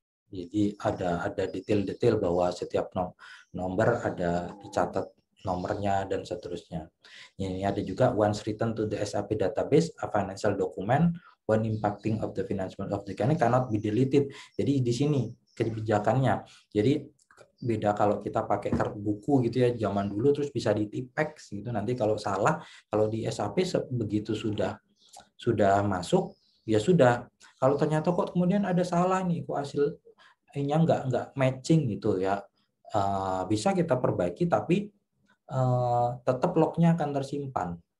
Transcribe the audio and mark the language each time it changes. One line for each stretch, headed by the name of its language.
Indonesian: Jadi ada detail-detail bahwa setiap nomor ada dicatat nomornya dan seterusnya. Ini ada juga
English: once written to the SAP database, a financial document when impacting of the financial of the company cannot be deleted.
Indonesian: Jadi di sini kebijakannya. Jadi beda kalau kita pakai buku gitu ya zaman dulu terus bisa di-tipex gitu. Nanti kalau salah, kalau di SAP begitu sudah masuk ya sudah. Kalau ternyata kok kemudian ada salah nih, kok hasilnya nggak matching gitu ya, bisa kita perbaiki tapi tetap lognya akan tersimpan.